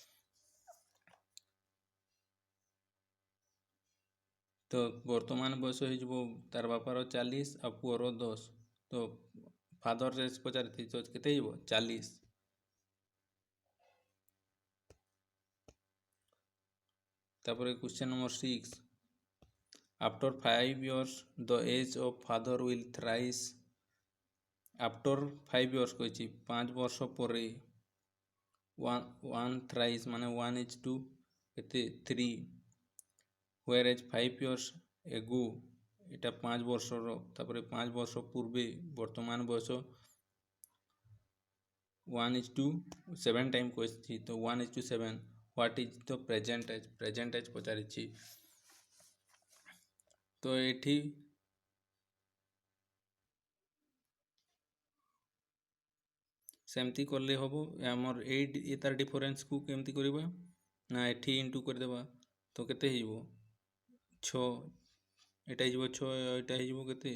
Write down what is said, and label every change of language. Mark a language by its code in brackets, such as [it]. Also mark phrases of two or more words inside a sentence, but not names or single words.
[or] ତ ବର୍ତ୍ତମାନ ବୟସ ହେଇଯିବ ତାର ବାପାର 40 ଆଉ ପୁଅର 10। ତ [en] father age [or] ପଚାରିଥିଲି, ତ କେତେ ହେଇଯିବ? 40। ତାପରେ [en] question number [or] 6, [en] after 5 years the age of father will thrice. after 5 years [or] କହିଛି, 5 ବର୍ଷ ପରେ, 1 thrice ମାନେ 1:2 କେତେ? 3। [en] whereas 5 years ago [or] এটা 5 ବର୍ଷର, ତାପରେ 5 ବର୍ଷ ପୂର୍ବେ ବର୍ତ୍ତମାନ ବୟସ 1:7 ଟାଇମ୍ କହିଛି। ତ 1:7, [en] what is the present age? present age [or] ପଚାରିଛି। ତ ଏଠି ସେମିତି କଲେ ହେବ। ଆମର ଏଇ ତାର ଡିଫରେନ୍ସକୁ କେମିତି କରିବା ନା ଏଠି ଇଣ୍ଟୁ କରିଦେବା। ତ କେତେ ହେଇଯିବ? 6। ଏଟା ହେଇଯିବ 6, ଏଟା ହେଇଯିବ କେତେ?